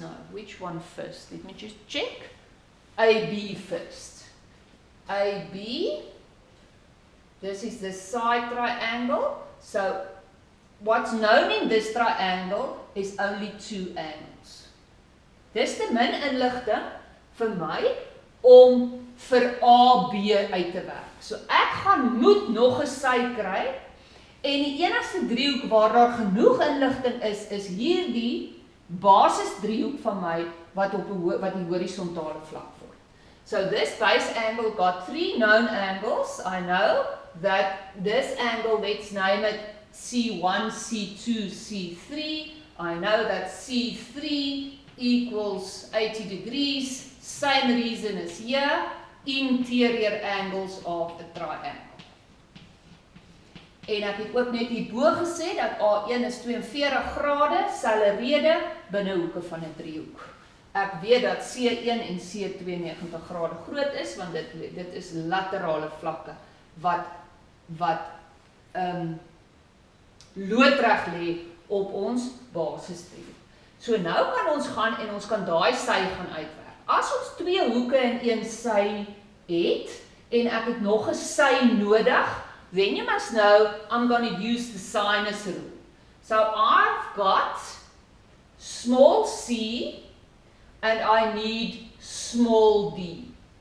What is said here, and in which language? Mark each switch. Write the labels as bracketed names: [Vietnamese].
[English] No, which one first? Let me just check. AB first. AB, this is the side triangle. So what's known in this triangle is only two angles. [Afrikaans] Dis te min inligting vir my om vir AB uit te werk. So ek gaan moet nog 'n sy kry en die enigste driehoek waar daar genoeg inligting is hierdie basis driehoek van my wat die horisontale vlak vorm. [English] So this base angle got three known angles. I know that this angle, let's name it C1, C2, C3. I know that C3 equals 80 degrees. Same reason as here. Interior angles of the triangle. [Afrikaans] En ek het ook net hierbo gesê dat A1 is 42 grade, selfe rede binnehoeke van 'n driehoek. Ek weet dat C1 en C2 90 grade groot is, want dit is laterale vlakke wat loodreg lê op ons basisdriehoek. So nou kan ons gaan en ons kan daai sy gaan uitwerk. As ons twee hoeke in een sy het, en ek het nog 'n sy nodig, [English] then you must know I'm going to use the sinus rule. So I've got small c, and I need small d.